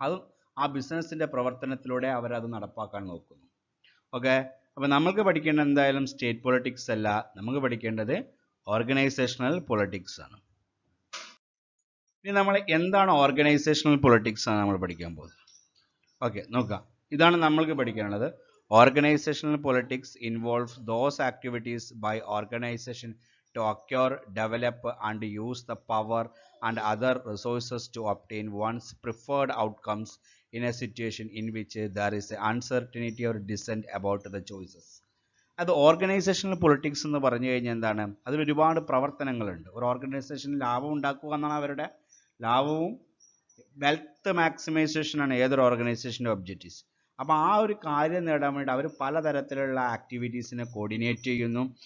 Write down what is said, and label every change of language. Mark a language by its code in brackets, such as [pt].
[ml] അത് ആ ബിസിനസ്സിൻ്റെ പ്രവർത്തനത്തിലൂടെ അവരത് നടപ്പാക്കാൻ നോക്കുന്നു. ഓക്കെ, അപ്പോൾ നമുക്ക് പഠിക്കേണ്ടത് എന്തായാലും സ്റ്റേറ്റ് പൊളിറ്റിക്സ് അല്ല, നമുക്ക് പഠിക്കേണ്ടത് ഓർഗനൈസേഷണൽ പൊളിറ്റിക്സ് ആണ്. ഇനി നമ്മൾ എന്താണ് ഓർഗനൈസേഷണൽ പൊളിറ്റിക്സ് ആണ് നമ്മൾ പഠിക്കാൻ പോകുന്നത്. ഓക്കെ, നോക്കാം. ഇതാണ് നമ്മൾക്ക് പഠിക്കാനുള്ളത്. [en] Organizational politics involves those activities by organization to acquire, develop and use the power and other resources to obtain one's preferred outcomes in a situation in which there is uncertainty or dissent about the choices. [ml] അത് organisational politics എന്ന് പറഞ്ഞു കഴിഞ്ഞാൽ എന്താണ്, അതിൽ ഒരുപാട് പ്രവർത്തനങ്ങളുണ്ട്. ഒരു ഓർഗനൈസേഷനിൽ ലാഭം ഉണ്ടാക്കുക എന്നാണ് അവരുടെ ലാഭവും വെൽത്ത് മാക്സിമൈസേഷനാണ് ഏതൊരു ഓർഗനൈസേഷൻ്റെ ഒബ്ജക്റ്റീവ്സ്. അപ്പോൾ ആ ഒരു കാര്യം നേടാൻ വേണ്ടി അവർ പലതരത്തിലുള്ള ആക്ടിവിറ്റീസിനെ കോർഡിനേറ്റ് ചെയ്യുന്നു.